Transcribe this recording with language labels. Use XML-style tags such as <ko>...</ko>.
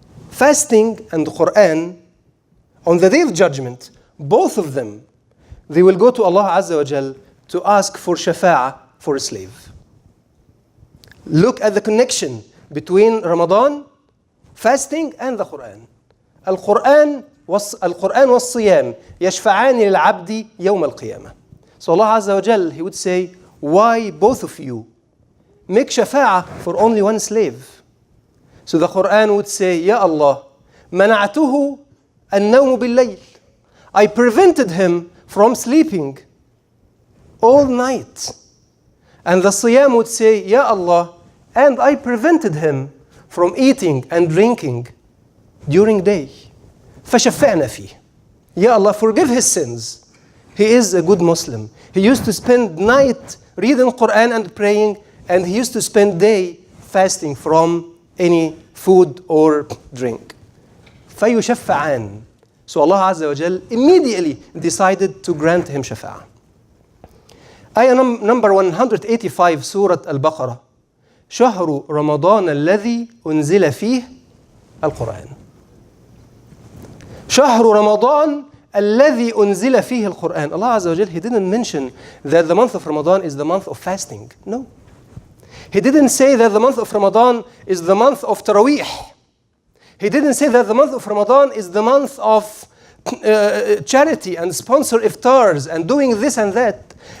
<en>Fasting and Quran, on the day of judgment, both of them, they will go to Allah Azza wa Jal to ask for shafa'ah for a slave. Look at the connection between Ramadan, fasting, and the Qur'an.</en> <ar>القرآن والصيام يشفعان للعبد يوم القيامة.</ar> <en>So Allah Azza wa Jal, He would say, why both of you make shafa'ah for only one slave? So the Qur'an would say, Ya Allah,</en> <ar>منعته النوم بالليل.</ar> <en>I prevented him from sleeping all night. And the Siyam would say, Ya Allah, and I prevented him from eating and drinking during day.</en> <ar>فشفعنا فيه.</ar> <en>Ya Allah, forgive his sins. He is a good Muslim. He used to spend night reading Qur'an and praying, and he used to spend day fasting from any food or drink.</en> <ar>فيشفعان.</ar> <en>So Allah Azza wa Jal immediately decided to grant him shafa'ah. Ayah number 185, Surah Al-Baqarah.</en> <ar>شهر رمضان الذي أنزل فيه القرآن. شهر رمضان الذي أنزل فيه القرآن.</ar> <en>Allah Azza wa Jal, He didn't mention that the month of Ramadan is the month of fasting. No. He didn't say that the month of Ramadan is the month of Taraweeh. He didn't say that the month of Ramadan is the month of charity and sponsor iftars and doing this and that.</en>